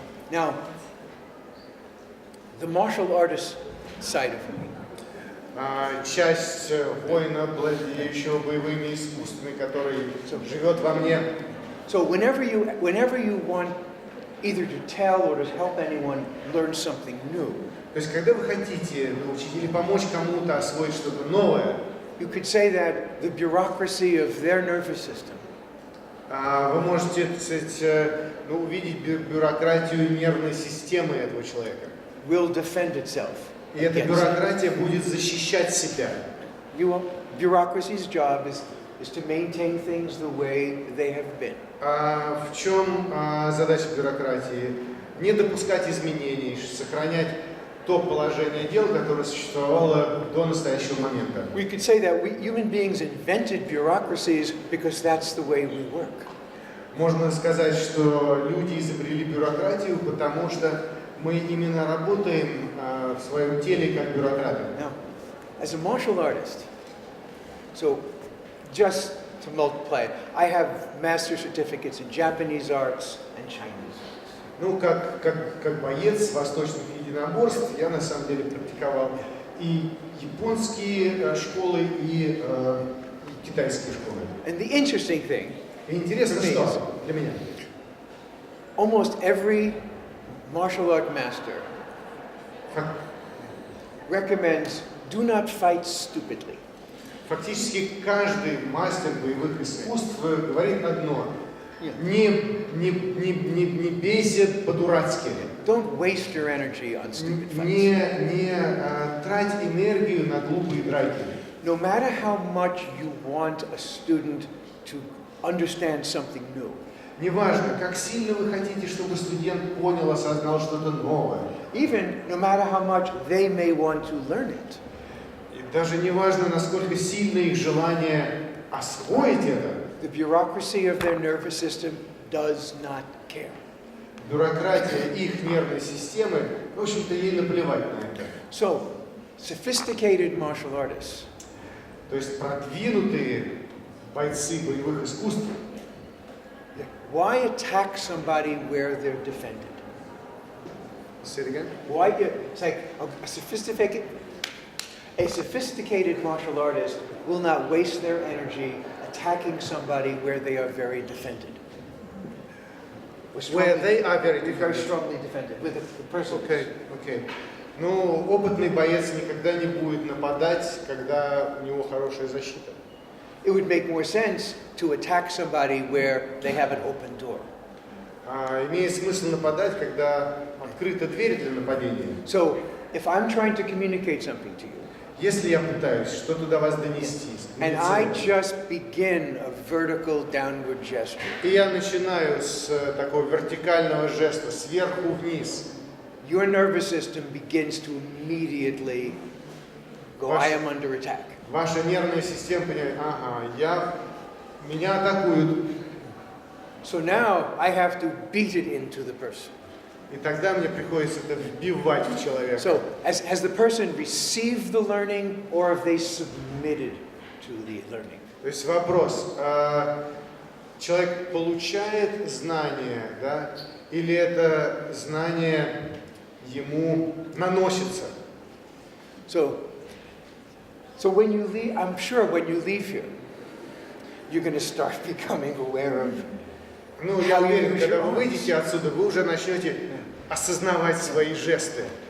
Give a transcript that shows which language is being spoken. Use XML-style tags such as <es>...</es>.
<en>Now, the martial artist side of me</en> <ru>Часть воина, владеющего боевыми искусствами, который живет во мне.</ru> <en>So whenever you want either to tell or to help anyone learn something new,</en> <ru>То есть, когда вы хотите научить или помочь кому-то освоить что-то новое,</ru> <en>you could say that the bureaucracy of their nervous system</en> <ru>вы можете, так сказать, увидеть бюрократию нервной системы этого человека.</ru> <en>will defend itself.</en> <ru>И эта</ru> <en>against it.</en> <ru>бюрократия будет защищать себя.</ru> <en>Bureaucracy's job is to maintain things the way they have been.</en> <ru>В чем задача бюрократии? Не допускать изменений, сохранять то положение дел, которое существовало до настоящего момента.</ru> <en>We could say that human beings invented bureaucracies because that's the way we work.</en> <ru>Можно сказать, что люди изобрели бюрократию, потому что мы именно работаем в своем теле как бюрократы.</ru> <en>Now, as a martial artist, so just to multiply it, I have master certificates in Japanese arts and Chinese arts.</en> <ru>Ну, как боец восточных единоборств, я на самом деле практиковал и японские школы, и китайские школы.</ru> <en>And the interesting thing,</en> <ru>И интересно, что для меня,</ru> <en>almost every martial art master recommends do not fight stupidly.</en> <ru>фактически каждый мастер боевых искусств говорит одно: не бейся по-дурацки.</ru> <en>Don't waste your energy on stupid fights.</en> <ru>Не трать энергию на глупые драки.</ru> <en>No matter how much you want a student to understand something new,</en> <ru>Неважно, как сильно вы хотите, чтобы студент понял, осознал что-то новое.</ru> <en>even no matter how much they may want to learn it,</en> <ru>И даже неважно, насколько сильно их желание освоить это,</ru> <en>the bureaucracy of their nervous system does not care.</en> <ru>бюрократия их нервной системы, в общем-то, ей наплевать на это.</ru> <en>So, sophisticated martial artists</en> <ru>То есть продвинутые бойцы боевых искусств,</ru> <en>why attack somebody where they're defended? say it again? Why it's like a sophisticated martial artist will not waste their energy attacking somebody where they are very defended. Where they are very Very defended. strongly defended with the person.</en> <ru>Окей. Ну, опытный боец никогда не будет нападать, когда у него хорошая защита.</ru> <en>It would make more sense to attack somebody where they have an open door.</en> <ru>Имеет смысл нападать, когда открыта дверь для нападения.</ru> <en>So, if I'm trying to communicate something to you,</en> <ru>Если я пытаюсь что-то до вас донести,</ru> <en>and I just begin a vertical downward gesture,</en> <ru>и я начинаю с такого вертикального жеста сверху вниз,</ru> <en>your nervous system begins to immediately go, I am under attack.</en> <ru>Ваша нервная система понимает, ага, меня атакуют.</ru> <en>So now I have to beat it into the person.</en> <ru>И тогда мне приходится это вбивать в человека.</ru> <en>So has the person received the learning or have they submitted to the learning?</en> <ru>То есть вопрос, человек получает знание, да, или это знание ему наносится?</ru> <en>So when you leave, I'm sure when you leave here, you're going to start becoming aware of.</en> <ru>Ну, я уверен, когда вы выйдете отсюда, вы уже начнете осознавать свои жесты.</ru>